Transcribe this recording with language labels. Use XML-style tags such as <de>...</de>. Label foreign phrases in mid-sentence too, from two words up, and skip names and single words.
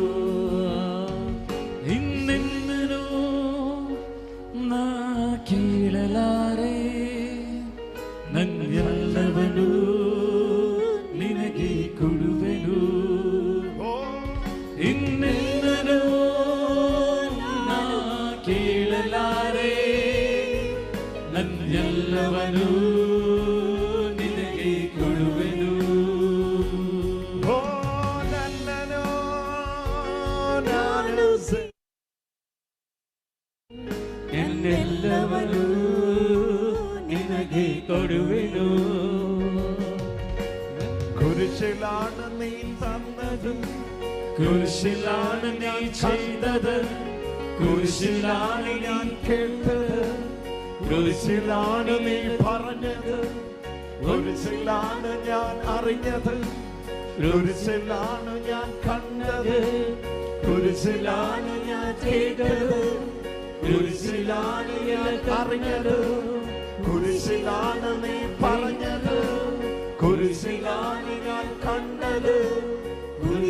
<kn>ಇನ್ನೆನ್ನನು ನಾ ಕೇಳಲಾರೆ, ನನ್ನೆಲ್ಲವನು ನಿನಗೆ ಕೊಡುವೆನು, ಇನ್ನೆನ್ನನು ನಾ ಕೇಳಲಾರೆ, ನನ್ನೆಲ್ಲವನು ನಿನಗೆ ಕೊಡುವೆನು. ಎಲ್ಲವನು ನಿನಗೆ ಕೊಡುವೆನು,</kn> <ml>കുരിശിലാണ് നീ തന്നത്, കുരിശിലാണ് നീ ചെയ്തത്, കുരിശിലാണ് ഞാൻ കേട്ടത്, കുരിശിലാണ് നീ പറഞ്ഞത്, കുരിശിലാണ് ഞാൻ അറിഞ്ഞത്, കുരിശിലാണ് ഞാൻ കണ്ടത്, കുരിശിലാണ് ഞാൻ കേട്ടത്, കുരിശിലാണ് ഞാൻ അറിഞ്ഞത്, കുരിശിലാണ് നീ പറഞ്ഞത്, കുരിശിലാണ് ഞാൻ കണ്ടത്,</ml>